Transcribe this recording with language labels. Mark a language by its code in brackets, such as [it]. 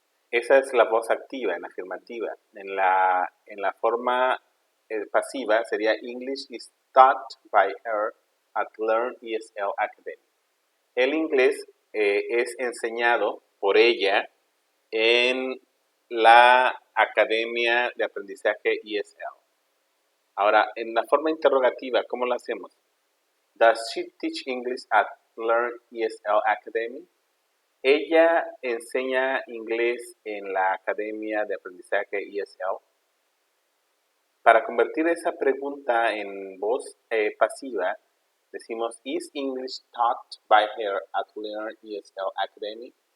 [es] Esa es la voz activa, en afirmativa. En la forma pasiva sería [en] English is taught by her at Learn ESL Academy. [es] El inglés es enseñado por ella en la Academia de Aprendizaje ESL. Ahora, en la forma interrogativa, ¿cómo lo hacemos? [en] Does she teach English at Learn ESL Academy? [es] Ella enseña inglés en la Academia de Aprendizaje ESL. Para convertir esa pregunta en voz pasiva, decimos, [en] is English taught by her at Learn ESL Academy?